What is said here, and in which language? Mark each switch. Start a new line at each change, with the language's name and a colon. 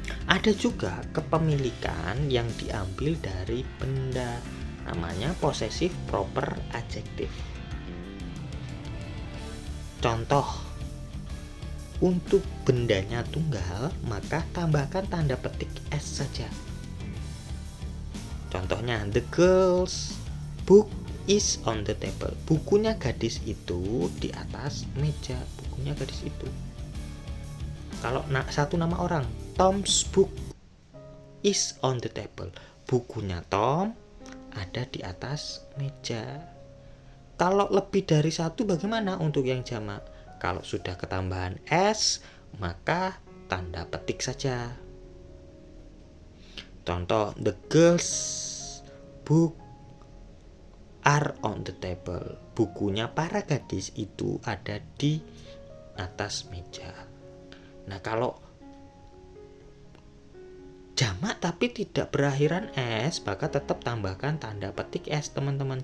Indonesian: Ada juga kepemilikan yang diambil dari benda, namanya possessive proper adjektif. Contoh, untuk bendanya tunggal, maka tambahkan tanda petik S saja.
English: Contohnya, the girl's book is on the table.
Indonesian: Bukunya gadis itu di atas meja. Bukunya gadis itu. Kalau satu nama orang,
English: Tom's book is on the table.
Indonesian: Bukunya Tom ada di atas meja. Kalau lebih dari satu bagaimana untuk yang jamak? Kalau sudah ketambahan S, maka tanda petik saja.
English: Contoh, the girls book are on the table.
Indonesian: Bukunya para gadis itu ada di atas meja. Nah, kalau jamak tapi tidak berakhiran S, maka tetap tambahkan tanda petik S, teman-teman.